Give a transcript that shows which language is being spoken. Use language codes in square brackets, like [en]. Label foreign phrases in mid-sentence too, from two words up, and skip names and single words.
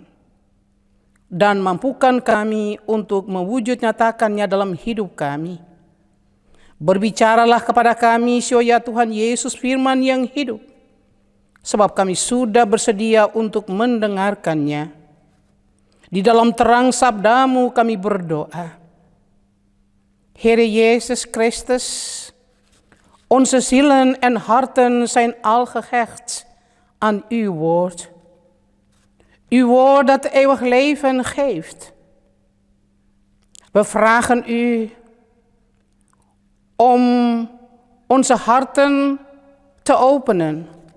[id] Dan mampukan kami untuk mewujud nyatakannya dalam hidup kami. Berbicaralah kepada kami, ya Tuhan Yesus, firman yang hidup, sebab kami sudah bersedia untuk mendengarkannya. Di dalam terang sabdamu kami berdoa. [nl] Heere Jezus Christus, onze zielen en harten zijn al gehecht aan uw woord. Uw woord dat eeuwig leven geeft. We vragen u om onze harten te openen.